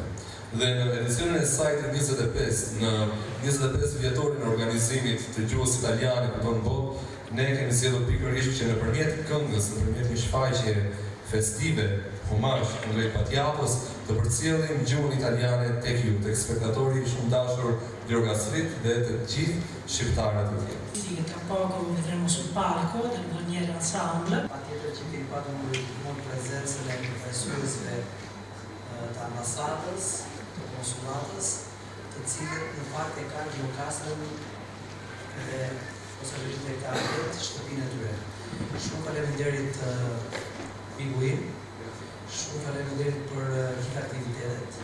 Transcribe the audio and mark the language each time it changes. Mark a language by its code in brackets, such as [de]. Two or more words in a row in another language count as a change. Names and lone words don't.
[sq] Dhe në edicionin e saj të 25, në 25 vjetorin e organizimit të gjuhës italiane këtu në botë, ne kemi zgjedhur pikërisht që nëpërmjet këngës, nëpërmjet një shfaqje festive, homazh Andrej Battiatos, të përcjellim gjuhën italiane tek ju, tek spektatori shumë dashur gjirokastrit dhe të gjithë shqiptarët e tjerë. [it] Tra poco vedremo sul palco del Guarnieri Ensemble. [sq] Patjetër që kemi patur mund prezencën e profesorëve të ambasadës, të konsullatës, të cilët në fakt e kanë Gjirokastrën dhe ose e kanë shtëpinë e tyre. Shumë faleminderit Piguin, shumë faleminderit për gjithë aktivitetet.